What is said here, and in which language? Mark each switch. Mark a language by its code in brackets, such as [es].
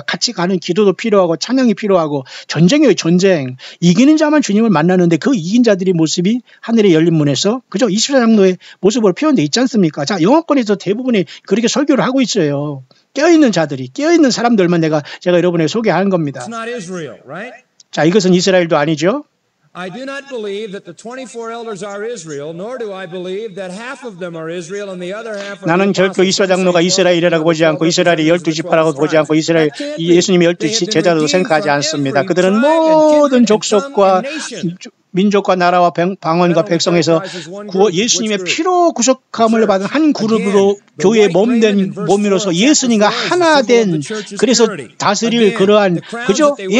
[ko] 같이 가는 기도도 필요하고 찬양이 필요하고 전쟁 이기는 자만 주님을 만나는데 그 이긴 자들의 모습이 하늘의 열린 문에서 그죠? 24장로의 모습으로 표현되어 있지 않습니까? 자, 영어권에서 대부분이 그렇게 설교를 하고 있어요. 깨어있는 자들이, 깨어있는 사람들만 제가 여러분에게 소개하는 겁니다. 자, 이것은 이스라엘도 아니죠. [en] I do not believe that the 24 elders are Israel, nor do I believe that half of them are Israel and the other half are [ko] 나는 결코 이스라엘장로가 이스라엘이라고 보지 않고 이스라엘의 12지파라고 보지 않고 이스라엘 예수님의 12 제자도 생각하지 않습니다. 그들은 모든 족속과 민족과 나라와 방언과 백성에서 예수님의 피로 구속함을 받은 한 그룹으로 교회의 몸으로서 예수님과 하나 된 그래서 다스릴 그러한 그죠?